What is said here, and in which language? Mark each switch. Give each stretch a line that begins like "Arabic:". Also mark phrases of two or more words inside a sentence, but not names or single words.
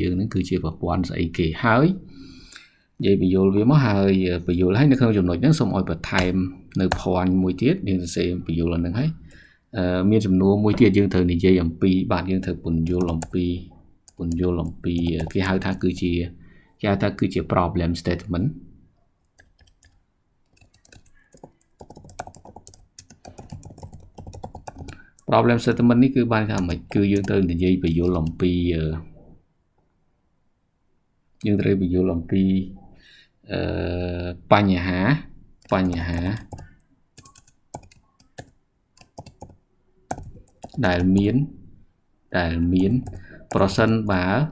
Khmer: យើងហ្នឹងគឺជាប្រព័ន្ធស្អីគេហើយនិយាយពន្យល់វាមកហើយពន្យល់ឲ្យនៅក្នុងចំណុចហ្នឹងសូមឲ្យបន្ថែមនៅ point មួយទៀតយើងសរសេរពន្យល់ហ្នឹងហើយមានចំនួនមួយទៀតយើងត្រូវនិយាយអំពីបាទយើងត្រូវពន្យល់អំពីគេហៅថាគឺជា
English: problem statement problem statement
Khmer: នេះគឺបានថាម៉េចគឺយើងត្រូវនិយាយពន្យល់អំពីបញ្ហាដែលមានប្រសិនបើ